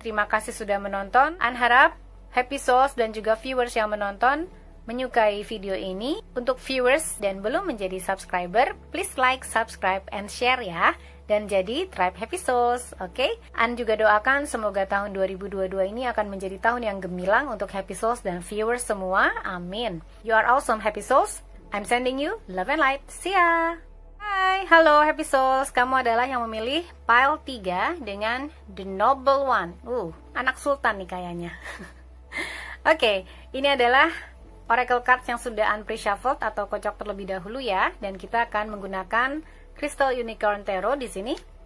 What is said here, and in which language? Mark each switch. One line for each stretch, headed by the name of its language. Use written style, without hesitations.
Indonesian: Terima kasih sudah menonton. An harap Happy Souls dan juga viewers yang menonton menyukai video ini. Untuk viewers dan belum menjadi subscriber,
English: please like, subscribe, and share
Indonesian: ya, dan jadi tribe Happy Souls. Oke? An juga doakan semoga tahun 2022 ini akan menjadi tahun yang gemilang untuk Happy Souls dan viewers semua. Amin.
English: You are awesome Happy Souls. I'm sending you love and light. See ya.
Indonesian: Hai, halo Happy Souls. Kamu adalah yang memilih pile 3 dengan The Noble One. Anak sultan nih kayaknya. Oke, ini adalah Oracle cards yang sudah unpre-shuffled atau kocok terlebih dahulu ya, dan kita akan menggunakan Crystal Unicorn Tarot di sini.